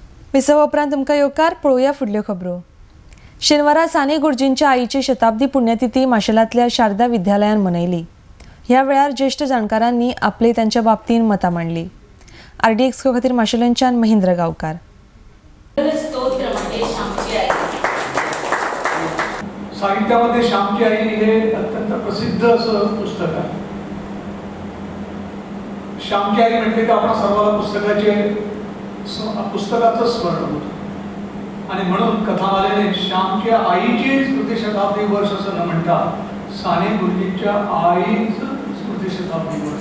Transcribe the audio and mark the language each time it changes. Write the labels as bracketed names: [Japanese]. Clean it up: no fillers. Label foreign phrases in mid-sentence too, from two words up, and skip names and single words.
[Konkani] विसव उपरांत तुमकां येवकार पळोवया फुडल्यो खबरो। शेनवारा साने गुरुजींच्या आईची शताब्दी पुण्यतिथी माशेलांतल्या शारदा विद्यालयान मनयली। ह्या वेळार ज्येष्ठ जाणकारांनी आपली त्यांच्या बाबतीन मतां मांडली। RDX खातीर माशेलांच्यान महेंद्र गांवकार। [Marathi] साहित्यामध्ये श्यामची आई हे अत्यंत प्रसिद्ध असं पुस्तक आहे। श्यामची आई म्हटले की आपण सर्वांना पुस्तकाचं स्मरण होतं आणि म्हणून कथामालेने श्यामच्या आईची स्मृतिशताब्दी वर्ष असं न म्हणता साने गुरुजींच्या आईचं स्मृतिशताब्दी वर्ष।